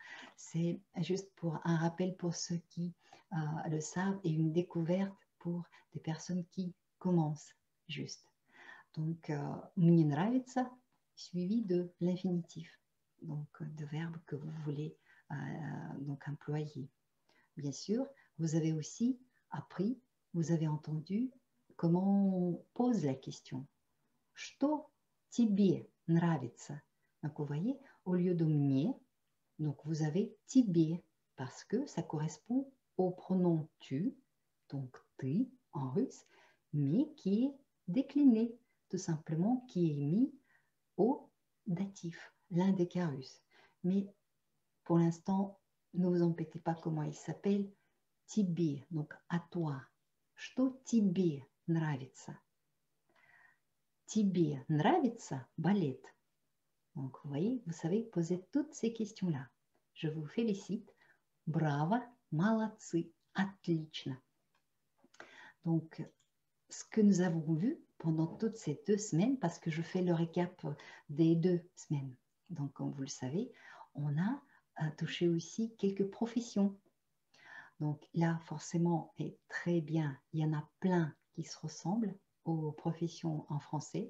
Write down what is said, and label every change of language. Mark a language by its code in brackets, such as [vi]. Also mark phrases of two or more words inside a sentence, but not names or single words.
[fr] C'est juste pour un rappel pour ceux qui le savent et une découverte pour des personnes qui commencent juste. Donc, [ru] мне нравится [fr] suivi de l'infinitif, donc de verbe que vous voulez donc employer. Bien sûr, vous avez aussi appris, vous avez entendu comment on pose la question. [ru] Что тебе нравится? [fr] Donc, vous voyez, au lieu de мне, donc vous avez тебе, parce que ça correspond au pronom tu, donc ты en russe, mais qui est décliné, tout simplement, qui est mis au datif, l'un des cas russes. Mais pour l'instant, ne vous embêtez pas comment il s'appelle, тебе, donc à toi. [ru] Что тебе нравится? Тебе нравится балет? [fr] Donc, vous voyez, vous savez poser toutes ces questions-là. Je vous félicite. Bravo, [ru] молодцы, отлично. [fr] Donc, ce que nous avons vu pendant toutes ces 2 semaines parce que je fais le récap des 2 semaines. Donc, comme vous le savez, on a touché aussi quelques professions. Donc là, forcément, est très bien, il y en a plein qui se ressemblent aux professions en français.